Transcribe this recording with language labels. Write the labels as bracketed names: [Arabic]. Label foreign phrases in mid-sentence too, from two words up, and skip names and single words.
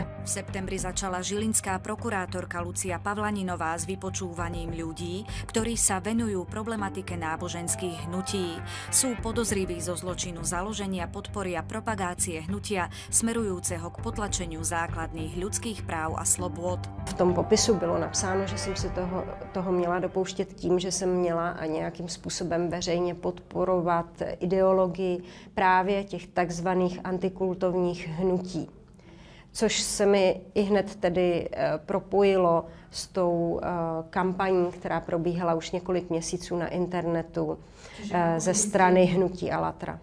[Slovak] V septembri začala žilinská prokurátorka Lucia Pavlaninová s vypočúvaním ľudí, ktorí sa venujú problematike náboženských hnutí. Sú podozriví zo zločinu založenia, podpory a propagácie hnutia smerujúceho k potlačeniu základných ľudských práv a slobôd. [Czech] V tom popisu bylo napsáno, že jsem si toho měla dopouštět tím, že jsem měla nějakým způsobem veřejně podporovat ideologii právě těch takzvaných antikultovních hnutí. což se mi i hned tedy propojilo s tou kampaní, která probíhala už několik měsíců na internetu ze strany hnutí ALLATRA.